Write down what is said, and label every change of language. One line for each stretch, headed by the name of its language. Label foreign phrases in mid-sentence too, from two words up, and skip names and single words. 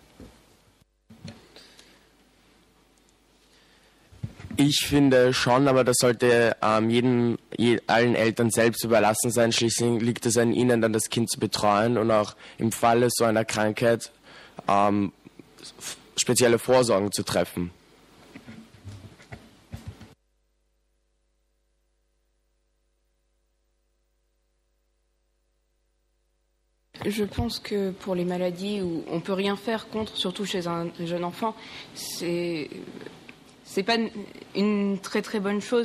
German: Ich finde schon, aber das sollte allen Eltern selbst überlassen sein. Schließlich liegt es an ihnen, dann das Kind zu betreuen und auch im Falle so einer Krankheit spezielle Vorsorgen zu treffen.
French: Je pense que pour les maladies où on peut rien faire contre, surtout chez un jeune enfant, c'est pas une très très bonne chose.